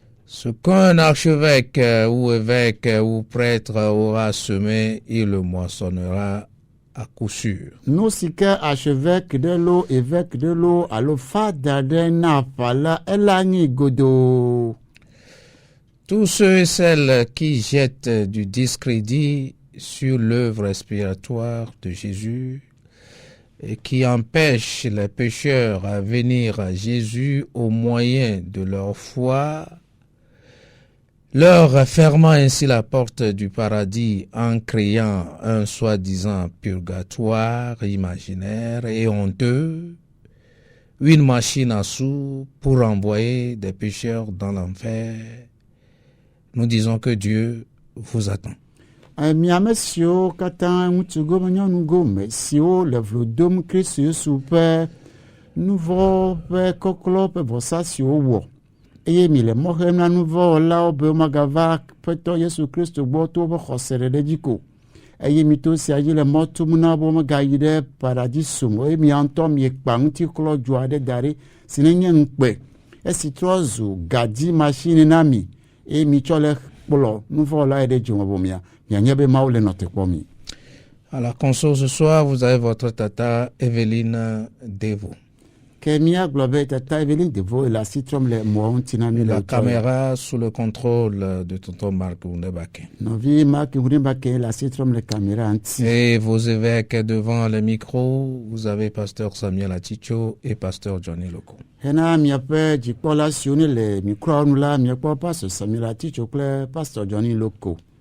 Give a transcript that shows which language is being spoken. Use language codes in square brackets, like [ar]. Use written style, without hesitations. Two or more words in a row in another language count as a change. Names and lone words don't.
[fr] Ce qu'un archevêque ou évêque ou prêtre aura semé, il le moissonnera à coup sûr. [ee] Nu si ke archevêque de lo, évêque de lo, alo fada de na pala elangi godo. [fr] Tous ceux et celles qui jettent du discrédit sur l'œuvre expiratoire de Jésus et qui empêchent les pécheurs à venir à Jésus au moyen de leur foi, leur fermant ainsi la porte du paradis en créant un soi-disant purgatoire imaginaire et honteux, une machine à sous pour envoyer des pécheurs dans l'enfer. Nous disons que Dieu vous attend. [ee] Miame siwo katã ŋutsugo me nyɔnugo me siwo le vlo dom Kristo Yesu ƒe nuvɔ ƒe kɔklɔ ƒe vɔsa siwo wɔ eye mi le mɔ xem na nuvɔwɔlawo be womagava Aƒetɔ Yesu Kristo gbɔ to woƒe xɔse ɖeɖe dzi ko eye mi to sia dzi le mɔ tum na be womegayi ɖe paradiso me eye mia ŋutɔ miekpa ŋutiklɔ dzo aɖe da ɖi si nenye ŋukpe esi trɔ zu gadi machine na mi eye mi tsɔ le kplɔ nuvɔwɔla ɖe dzome bo mia mianye be Mawu le nɔ te kpɔ mi. [fr] À la console ce soir, vous avez votre tata Evelyne Devo. [ee] Ke míagblɔ be tata Evelyne Devo le asi trɔm le mɔa ŋuti na mi le [fr] La caméra sous le contrôle de tonton Marc Wundebake. [ee] Nɔvi Marc Wundebake le asi trɔm le caméra ŋuti. [fr] Et vos évêques devant le micro, vous avez pasteur Samuel Aticho et pasteur Johnny Loko. [ee] Hena miaƒe dzikpɔla siwo ne le mikroa nu la miakpɔ pastor Samuel Aticho kple pastor Johnny Loko.